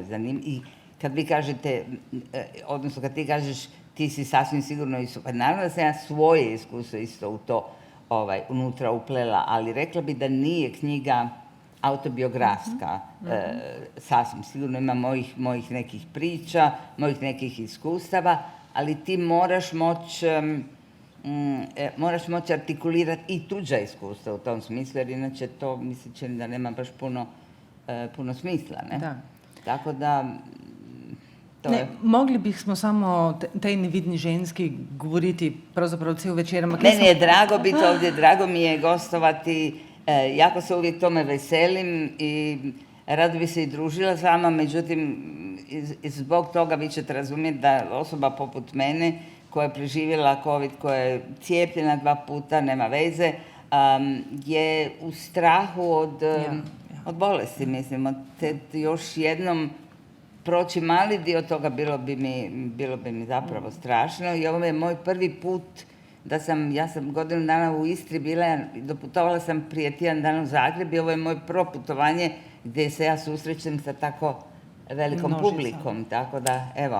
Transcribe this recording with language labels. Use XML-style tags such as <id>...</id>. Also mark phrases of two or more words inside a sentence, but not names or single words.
<hr>I kad vi kažete, odnosno kad ti kažeš ti si sasvim sigurno pa naravno da sam ja svoje iskustvo isto u to unutra uplela, ali rekla bi da nije knjiga autobiografska, sasvim sigurno ima mojih nekih priča, mojih nekih iskustava, ali ti moraš moći artikulirati i tuđa iskustva u tom smislu, jer inače to mi se čini da nema baš puno smisla, ne?</hr> <sl>Da. Tako da mogli bismo samo o tej nevidni ženski govoriti pravzaprav cel večer.</sl> <hr>Meni je drago biti ovdje, drago mi je gostovati. Jako se uvijek tome veselim i rado bi se i družila s vama, međutim, zbog toga vi ćete razumjeti da osoba poput mene, koja je preživjela COVID, koja je cijepljena 2 puta, nema veze, je u strahu od bolesti, mislim, još jednom proći mali dio toga bilo bi mi zapravo strašno i ovo je moj prvi put ja sam godinu dana u Istri bila, doputovala sam prije tjedan dana u Zagreb i ovo je moje prvo putovanje gdje se ja susrećem sa tako velikom publikom, tako da, evo.</hr>